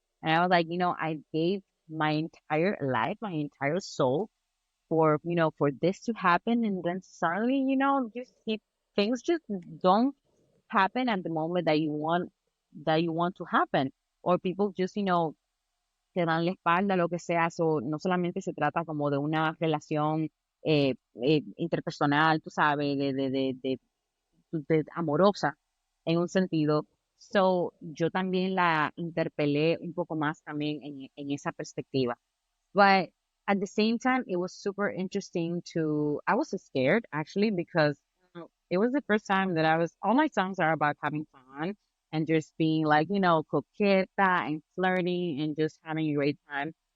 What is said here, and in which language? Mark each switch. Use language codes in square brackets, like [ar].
[en] And I was like, I gave my entire life, my entire soul for, for this to happen. And then suddenly, just things just don't happen at the moment that you want to happen. Or people just, [es] te dan la espalda, lo que sea. So, no solamente se trata como de una relación interpersonal, tú sabes, de amorosa en un sentido. So, yo también la interpelé un poco más también en esa perspectiva. [en] But at the same time, it was super interesting I was scared actually because it was the first time that all my songs are about having fun and just being like, coqueta and flirting and just having a great time.